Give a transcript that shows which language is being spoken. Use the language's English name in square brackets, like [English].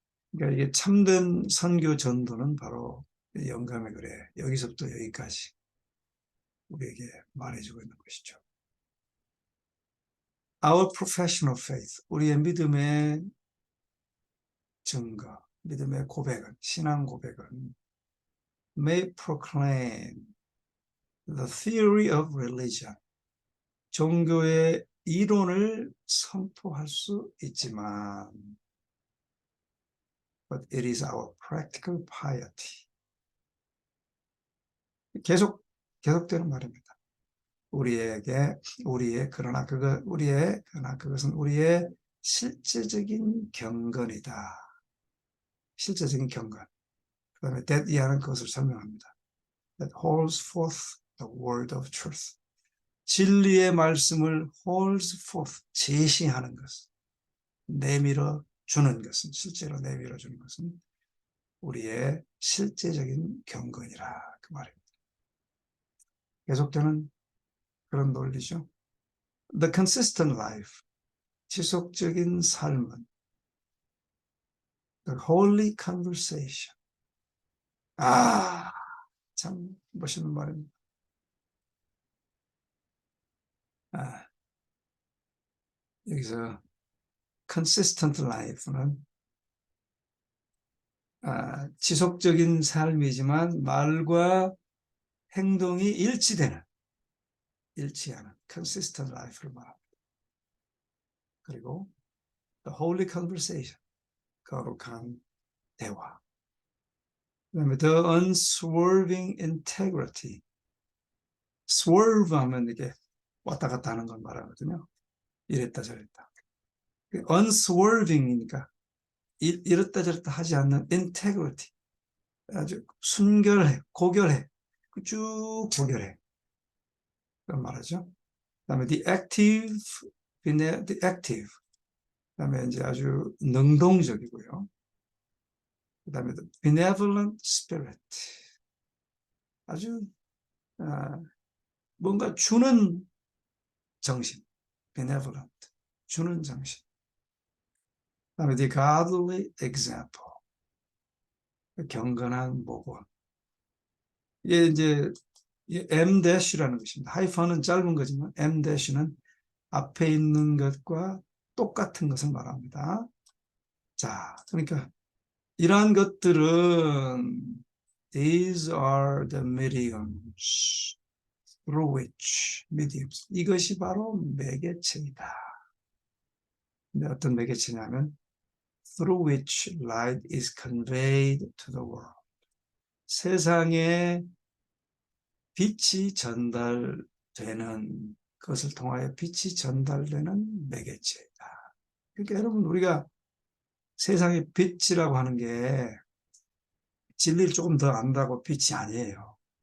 [Korean] 그러니까 이게 참된 선교 전도는 바로 영감의 글에 여기서부터 여기까지 우리에게 말해주고 있는 것이죠. [English] Our professional faith, [Korean] 우리의 믿음의 증거, 믿음의 고백은, 신앙 고백은 [English] may proclaim the theory of religion. [Korean] 종교의 이론을 선포할 수 있지만 [English] but it is our practical piety. [Korean] 계속되는 말입니다. 그러나 그것은 우리의 실제적인 경건이다. 실제적인 경건. 그 다음에 that 이하는 그것을 설명합니다. [English] That holds forth the word of truth. [Korean] 진리의 말씀을 [English] holds forth, [Korean] 제시하는 것, 내밀어 주는 것은, 실제로 내밀어 주는 것은 우리의 실제적인 경건이라 그 말입니다. 계속되는 그런 논리죠. [English] The consistent life, [Korean] 지속적인 삶은 [English] the holy conversation. [Korean] 참 멋있는 말입니다. 여기서 consistent life는 지속적인 삶이지만 말과 행동이 일치하는 consistent life를 말합니다. [English] 그리고 the holy conversation, [Korean] 거룩한 대화. [English] 그다음에 the unswerving integrity. [Korean] swerve 하면 이렇게 왔다 갔다 하는 걸 말하거든요. 이랬다 저랬다. unswerving이니까 이랬다 저랬다 하지 않는 integrity. 아주 순결해, 고결해. 쭉 고결해. 그런 말하죠. [English] 그다음에 the active. [Korean] 그다음에 이제 아주 능동적이고요. [English] 그다음에 the benevolent spirit. [Korean] 아주 뭔가 주는 정신. benevolent. 주는 정신. [English] 그다음에 the godly example. [Korean] 경건한 모범. 이게 이제 M-라는 것입니다. 하이픈은 짧은 거지만 M-는 앞에 있는 것과 똑같은 것을 말합니다. 자, 그러니까 이러한 것들은 [English] these are the mediums through which mediums. [Korean] 이것이 바로 매개체이다. 근데 어떤 매개체냐면 [English] through which light is conveyed to the world. [Korean] 세상에 빛이 전달되는 그것을 통하여 빛이 전달되는 매개체이다. 그러니까 여러분 우리가 세상의 빛이라고 하는 게 진리를 조금 더 안다고 빛이 아니에요.